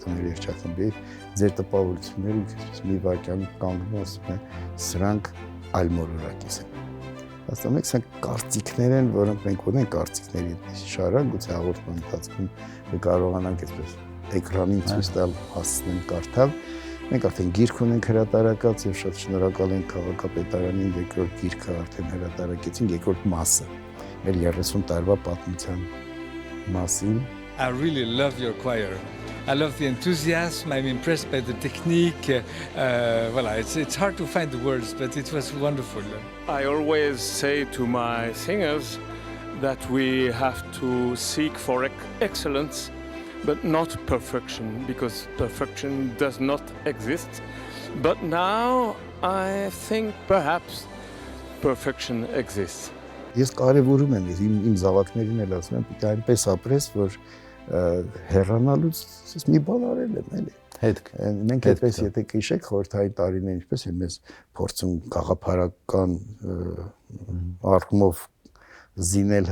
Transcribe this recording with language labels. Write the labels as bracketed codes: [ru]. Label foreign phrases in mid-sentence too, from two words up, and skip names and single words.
[hy] մեր երգչախմբի ձեր տպավորությունները մի վարքյան կանգնում ասում են սրանք այլ մոլորակից են հաստատ մենք սրանք կարծիքներ են որոնք մենք ունենք կարծիքների շարան գուցե հաղորդման ընթացքում կարողանանք այսպես էկրանին ցույց տալ հասցնեն կարդալ Մենք արդեն գիրք ունենք հրատարակած եւ շատ շնորհակալ ենք քաղաքապետարանին երկրորդ գիրքը արդեն հրատարակեցին երկրորդ մասը մեր 30 տարվա պատմության մասին [en] I really love your choir. I love the enthusiasm. I'm impressed by the technique. Voilà, it's hard to find the words, but it was wonderful. I always say to my singers that we have to seek for excellence but not perfection, because perfection does not exist. But now I think perhaps perfection exists. [hy] Ես կարևորում եմ իմ զավակներին էլ ասում եմ, պիտի այնպես ապրես, որ հեռանալուց մի բան արել եմ, էլի։ Հետք։ Մենք այդպես եթե քիշեք խորհրդային տարիներին ինչպես էր մեզ փորձում գաղափարական առումով զինել